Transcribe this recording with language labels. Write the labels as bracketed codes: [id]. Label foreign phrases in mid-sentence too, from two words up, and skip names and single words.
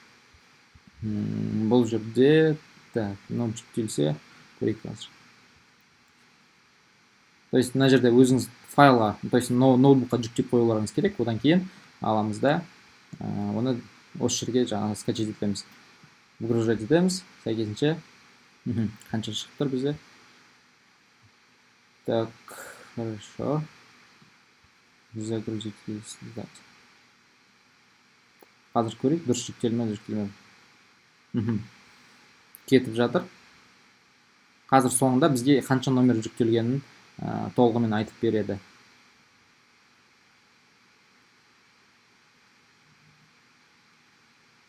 [kk] Бұл жерде мынау жүктелсе көрейік қазір. [ru] То есть [kk] мына жерде өзіңіз файлға, [ru] то есть [kk] ноутбукқа жүктеп қоюларыңыз керек. Одан кейін аламыз да оны осы жерге жаңағы скачать етеміз. Выгружать етеміз. Сәйкесінше қанша шығып тұр бізде. [ru] Так, хорошо. Загрузить и создать. [kk] Қазір көрейік, дұрыс жүктелмеді, жүктелмеді. Кетіп жатыр. Қазір соңында бізге қанша номер жүктелгенін толығымен айтып береді. Жартысын жүктеді.